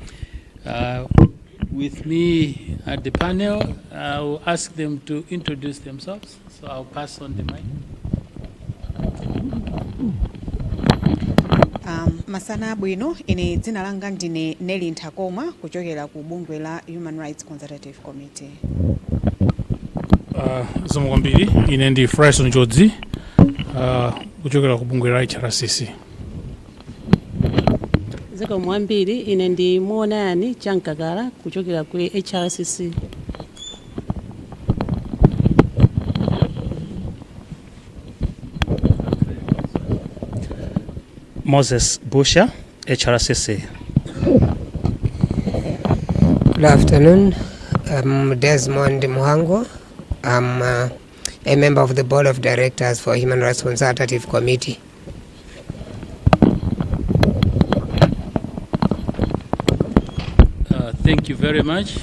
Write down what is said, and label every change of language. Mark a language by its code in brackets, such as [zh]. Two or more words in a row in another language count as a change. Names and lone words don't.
[en] With me at the panel, I will ask them to introduce themselves. So I'll pass on the mic. [ny] Masana bwino, ine dzina langa ndine Luntha kuchokera ku bungwe la Human Rights Consultative Committee. Zikomo kwambiri, ine ndi Fryson Jodzi kuchokera ku bungwe la HRCC. Zikomo mwambiri, ine ndi Muonani Chankagala kuchokera ku HRCC. Moses Busha, HRCC. [en] Good afternoon. I'm Desmond Muhango. I'm a member of the Board of Directors for Human Rights Consultative Committee. Thank you very much.